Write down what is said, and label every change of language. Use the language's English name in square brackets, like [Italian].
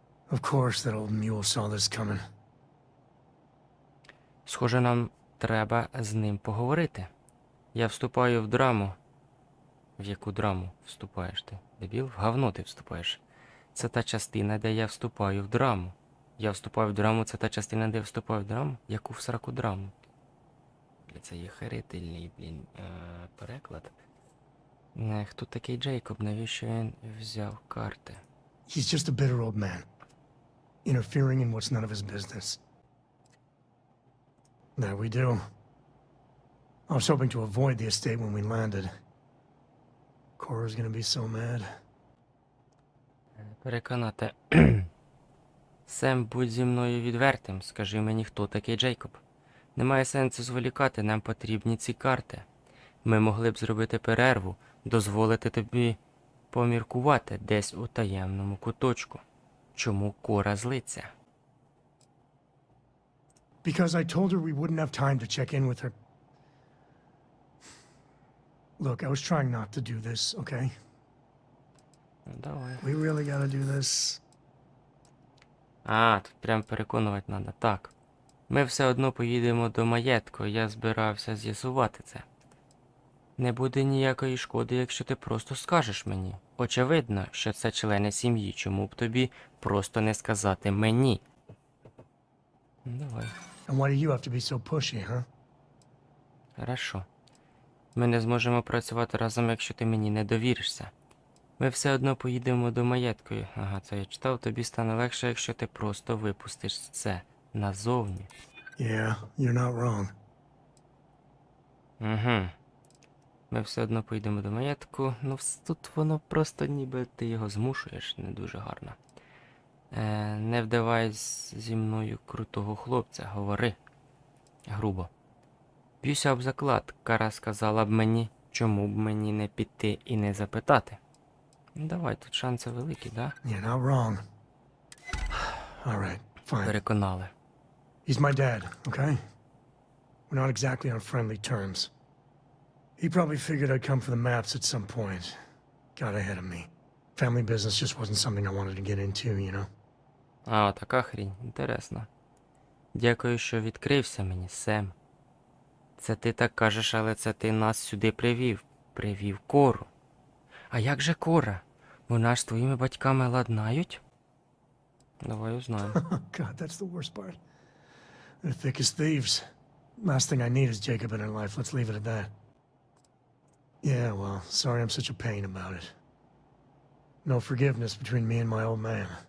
[English] Of course that old mule saw this coming. [Ukrainian] Схоже, нам треба з ним поговорити. Я вступаю в драму. В яку драму вступаєш ти? Дебіл? В говно ти вступаєш. Це та частина, де я вступаю в драму. Я вступаю в драму, це та частина, де я вступаю в драму? Яку в сраку драму? Це є херительний, переклад. Хто такий Джейкоб? Навіщо він взяв карти? [English] He's just a bitter old man, interfering in what's none of his business. There we do. I was hoping to avoid the estate when we landed. Cora's gonna be so mad. [Ukrainian] Переконати. Сем, будь зі мною відвертим. Скажи мені, хто такий Джейкоб. Немає сенсу зволікати, нам потрібні ці карти. Ми могли б зробити перерву, дозволити тобі поміркувати десь у таємному куточку. Чому Кора злиться? [English] Because I told her we wouldn't have time to check in with her. Look, I was trying not to do this, okay? [Ukrainian] Давай. [English] We really gotta do this. [Ukrainian] А, тут прям переконувати треба. Так. Ми все одно поїдемо до маєтку, я збирався з'ясувати це. Не буде ніякої шкоди, якщо ти просто скажеш мені. Очевидно, що це члени сім'ї, чому б тобі просто не сказати мені. Давай. [English] And why do you have to be so pushy, huh? [Russian] Хорошо. [Ukrainian] Ми не зможемо працювати разом, якщо ти мені не довіришся. Ми все одно поїдемо до маєтку. Ага, це я читав. Тобі стане легше, якщо ти просто випустиш це назовні. [English] Yeah, you're not wrong. Угу. [Ukrainian] Ми все одно поїдемо до маєтку. Ну, тут воно просто ніби ти його змушуєш. Не дуже гарно. Не вдавайся зі мною крутого хлопця. Говори. Грубо. Б'юся об заклад. Кара сказала б мені, чому б мені не піти і не запитати. Ну, давай, тут шанси великі, да? [English] You're not wrong. All right, fine. [Ukrainian] Переконали. [English] He's my dad, okay? We're not exactly on friendly terms. He probably figured I'd come for the maps at some point. Got ahead of me. Family business just wasn't something I wanted to get into, you know? [Ukrainian] А, така хрінь. Інтересно. Дякую, що відкрився мені, Сем. Це ти так кажеш, але це ти нас сюди привів. Привів Кору. А як же Кора? Вона ж з твоїми батьками ладнають? Давай узнаємо. [English] God, that's the worst part. They're thick as thieves. Last thing I need is Jacob in her life. Let's leave it at that. Yeah, well, sorry I'm such a pain about it. No forgiveness between me and my old man.